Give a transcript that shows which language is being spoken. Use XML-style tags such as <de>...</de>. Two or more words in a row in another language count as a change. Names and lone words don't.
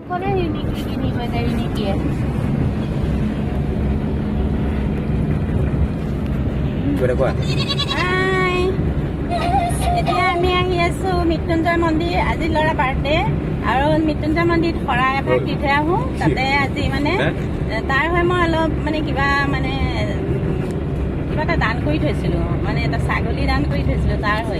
<vi>Con ấy đi về đây đi kìa. Vừa qua.</vi> <en>Hi.</en> <as>এতিয়া আমি আহি আছোঁ মৃত্যুঞ্জয় মন্দিৰ। আজি ল'ৰা বাৰ্থডে আৰু মৃত্যুঞ্জয় মন্দিৰত শৰাই এভাগ দি থৈ আহোঁ। তাতে আজি মানে তাৰ হৈ মই অলপ মানে কিবা এটা দান কৰি থৈছিলোঁ, মানে এটা ছাগলী দান কৰি থৈছিলোঁ তাৰ হৈ।</as>